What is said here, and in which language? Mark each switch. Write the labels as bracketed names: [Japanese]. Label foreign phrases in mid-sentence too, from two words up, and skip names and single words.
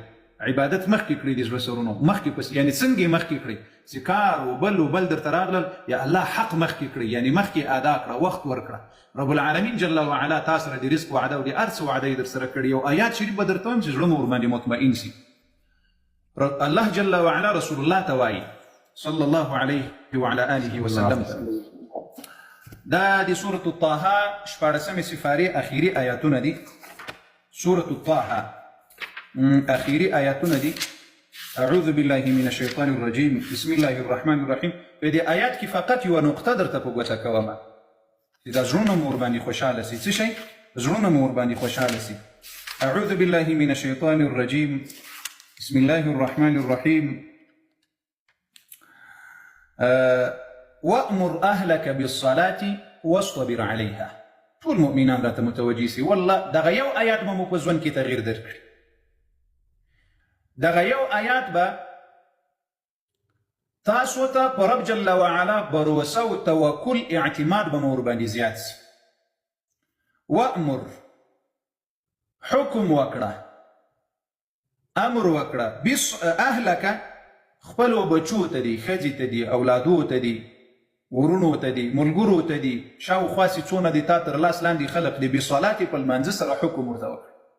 [Pashto] عبادت مخکې کړئ د زړه سرونو مخکې پس، یعنې څنګه یې مخکې کړئ چې کار و بل درته راغلل، یا الله حق مخکې کړئ، یعنې مخکې ادا کړه، وخت ورکړه. رب العالمین جل وعلا تا سره د رزق وعده او د هر څه وعده یې در سره کړي. یو آیات شریف به درته وایم چې زړه مو ورباندې مطمئن شي. الله جل وعلا رسول الله ته وایي [Arabic] صلی الله علیه وعلى آله وسلم، [Pashto] دا د سورة الطه 14 سپارې اخیری آیاتونه دي. سورة الطه اخیری آیاتونه دي. [Arabic] اعوذ بالله من الشیطان الرجیم، بسم الله الرحمن الرحیم. [Pashto] په دې آیات کې فقط یوه نقطه درته په ګوته کومه چې دا زړونه مو ورباندې خوشحاله سي. څه شی؟ زړونه مو ورباندې خوشحاله سي. [Arabic] اعوذ بالله من الشیطان الرجیم، بسم الله الرحمن الرحیم. وأمر أهلك بالصلاة واصطبر عليها. [Pashto] ټول مؤمنان راته متوجه سي. والله دغه یو آیات به مو په ژوند کې تغییر درکړي. دغه یو آیات به تاسو ته په رب جل وعلا بروسه او توکل اعتماد به مو ورباندې زیات سي. وأمر حکم وکړه، امر وکړه، اهلک خپلو بچو ته دي، ښځې ته دي، اولادو ته دي، ورونو ته دي، ملګرو ته دي، شاوخوا چې څونه دي تا تر لاس لاندې خلق دي، بصلاتې په لمانځه سره حکم ورته وکړه.